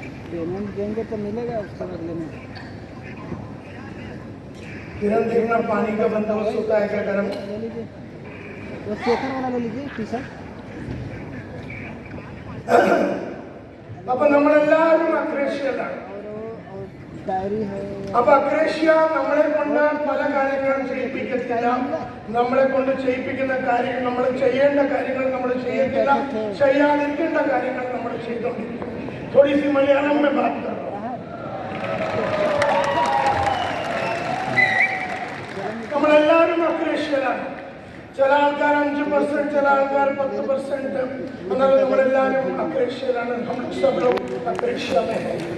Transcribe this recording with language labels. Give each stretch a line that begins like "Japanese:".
Hindi: Payment देंगे तो मिलेगा उसके बदले में। किरण देखना, पानी का बंदोबस्त होता है क्या गर्म? ले लीजिए, वो शेखर वाला ले लीजिए टी शर्ट।
Malayalam: അപ്പോൾ നമ്മളെല്ലാവരും അക്രേഷ്യയിലാണ്.
Hindi: डायरी है।
Malayalam: അപ്പൊ അക്രേഷ്യ നമ്മളെ കൊണ്ട് പല കാര്യങ്ങളും ചെയ്യിപ്പിക്കത്തില്ല. നമ്മളെ കൊണ്ട് ചെയ്യിപ്പിക്കുന്ന കാര്യങ്ങൾ, നമ്മൾ ചെയ്യേണ്ട കാര്യങ്ങൾ നമ്മൾ ചെയ്യത്തില്ല, ചെയ്യാതിരിക്കേണ്ട കാര്യങ്ങൾ നമ്മൾ ചെയ്തോണ്ടിരിക്കും.
Hindi: थोड़ी सी मलयालम में बात कर रहा हूँ.
Malayalam: നമ്മളെല്ലാവരും അക്രേഷ്യയിലാണ്. ചില ആൾക്കാർ 5%, ചില ആൾക്കാർ 10%, എന്നാലും നമ്മളെല്ലാവരും अक्रेशिया,
Hindi: हम सब लोग अक्रेशिया में हैं।